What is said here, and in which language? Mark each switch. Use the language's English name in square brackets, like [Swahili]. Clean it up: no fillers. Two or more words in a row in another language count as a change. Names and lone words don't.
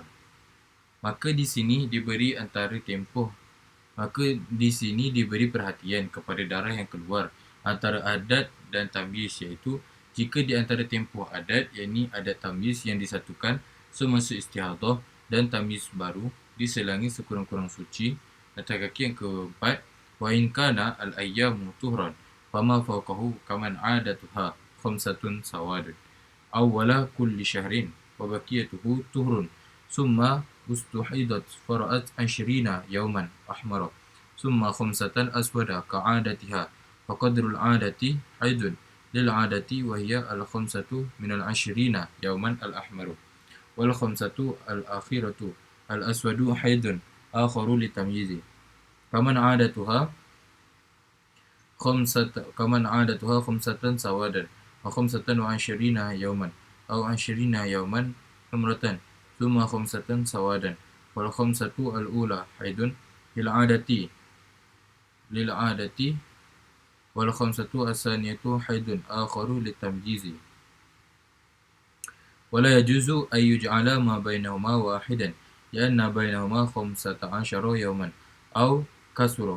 [Malay] Maka di sini diberi perhatian kepada darah yang keluar antara adat dan tamyiz, iaitu jika di antara tempoh adat, yakni adat tamyiz yang disatukan semasa istihadah dan tamyiz baru diselangi sekurang-kurang suci, atau kaki yang keempat, [Arabic] wa إن كان الأيام طهرا فما فوقه كمن عادتها خمسة سواد أول كل شهر وبقيته طهر ثم استحيضت فرأت 20 يوما أحمر ثم خمسة أسود كعادتها وقدر العادة حيض للعادة وهي الخمسة من الـ20 يوما الأحمر والخمسة الأخيرة الأسود حيض آخر للتمييز كمن عادتها خمسة سوادا وخمسة و20 يوما أو 20 يوما حمرة ثم خمسة سوادا والخمسة الأولى حيض للعادة والخمسة الثانية حيض آخر للتمييز ولا يجوز أن يجعل ما بينهما واحدا لأن بينهما 15 يوما أو كسرا.